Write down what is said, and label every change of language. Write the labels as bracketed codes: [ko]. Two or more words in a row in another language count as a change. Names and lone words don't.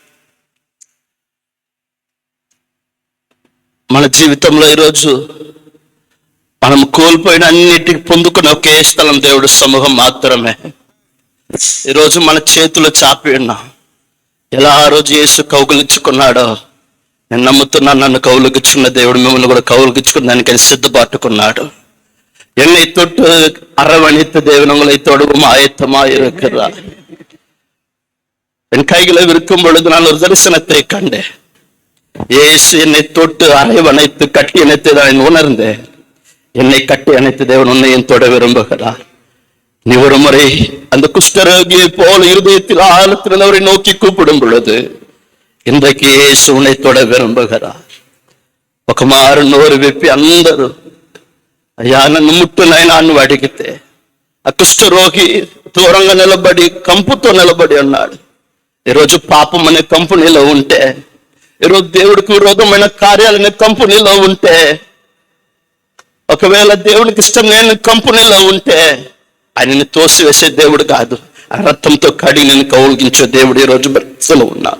[te] మన జీవితంలో ఈరోజు మనం కోల్పోయిన అన్నిటికి పొందుకున్న ఒకే స్థలం దేవుడు సమూహం మాత్రమే. ఈరోజు మన చేతులు చాపి ఉన్నాం. ఎలా ఆ రోజు యేసు కౌగిలించుకున్నాడో నేను నమ్ముతున్నాను. నన్ను కౌలుగిచ్చుకున్న దేవుడు మిమ్మల్ని కూడా కౌలుగిచ్చుకున్న దానికని సిద్ధపట్టుకున్నాడు. [ta] என்னை தொட்டு அரவணைத்த தேவன் உங்களை தொடுவும் ஆயத்தமாக இருக்கிறார். என் கைகளை விற்கும் பொழுது நான் ஒரு தரிசனத்தை கண்டேன். இயேசு என்னை தொட்டு அரவணைத்து கட்டி அணைத்து நான் உணர்ந்தேன். என்னை கட்டி அணைத்து தேவன் உன்னையும் தொட விரும்புகிறார். நீ ஒரு முறை அந்த குஷ்டரோகியை போல இருதயத்தில் ஆழத்தில் அவரை நோக்கி கூப்பிடும் பொழுது இன்றைக்கு இயேசு உன்னை தொட விரும்புகிறார். [te] ఒక మారు నోరు విప్పి అందరూ అయ్యా నన్ను ముట్టునైనా నన్ను అడిగితే ఆ కుష్ఠరోగి దూరంగా నిలబడి కంపుతో నిలబడి ఉన్నాడు. ఈరోజు పాపం అనే కంపెనీలో ఉంటే, ఈరోజు దేవుడికి విరోధమైన కార్యాలనే కంపెనీలో ఉంటే, ఒకవేళ దేవుడికి ఇష్టం లేని కంపెనీలో ఉంటే ఆయనని తోసివేసే దేవుడు కాదు, ఆ రక్తంతో కడిగి నేను కౌగిలించే దేవుడు ఈరోజు బ్రతుకులో ఉన్నాడు.